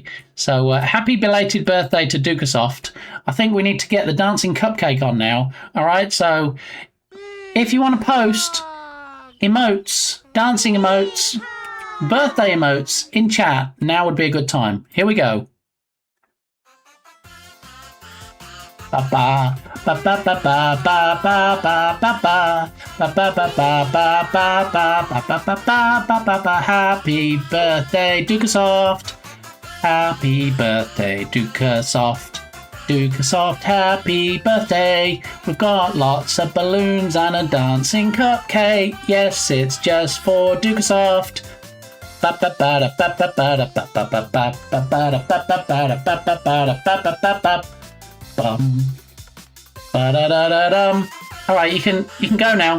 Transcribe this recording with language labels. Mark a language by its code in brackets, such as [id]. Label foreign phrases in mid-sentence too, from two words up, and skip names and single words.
[en] So happy belated birthday to Dukesoft. I think we need to get the dancing cupcake on now. All right. So if you want to post emotes, dancing emotes, birthday emotes in chat, now would be a good time. Here we go. Ba ba ba ba ba ba ba ba ba ba ba ba ba ba ba ba ba ba ba. Happy birthday, Dukesoft. Happy birthday, Dukesoft. Dukesoft, happy birthday. We've got lots of balloons and a dancing cupcake. Yes, it's just for Dukesoft. All right, you can go now.